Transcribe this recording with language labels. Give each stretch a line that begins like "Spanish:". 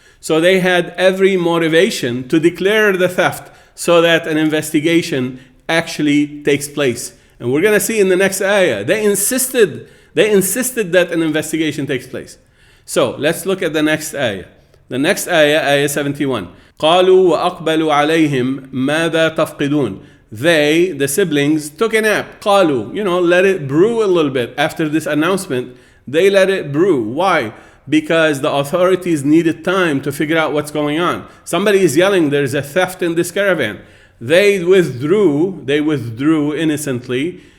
English: So they had every motivation to declare the theft so that an investigation actually takes place. And we're going to see in the next ayah, they insisted that an investigation takes place. So let's look at the next ayah. The next ayah, ayah 71.
Arabic: قالوا وأقبلوا عليهم ماذا تفقدون.
English: They, the siblings, took a nap. قالوا, let it brew a little bit. After this announcement, they let it brew. Why? Because the authorities needed time to figure out what's going on. Somebody is yelling, there's a theft in this caravan. They withdrew innocently.